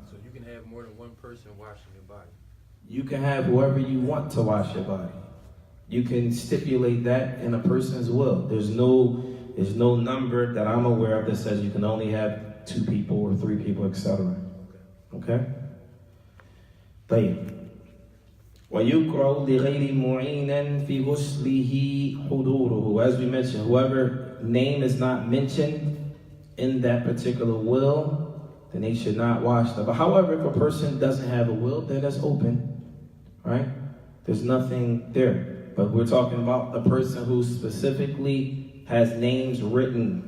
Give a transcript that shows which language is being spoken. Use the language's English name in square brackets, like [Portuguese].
[English] So you can have more than one person washing your body? You can have whoever you want to wash your body. You can stipulate that in a person's will. There's no number that I'm aware of that says you can only have 2 people or 3 people, etc. Okay? طيب. [Arabic] ويكره لغير معين في غسله حضوره. [English] As we mentioned, whoever name is not mentioned in that particular will, then they should not wash them. But however, if a person doesn't have a will, then that's open, right? There's nothing there. But we're talking about the person who specifically has names written.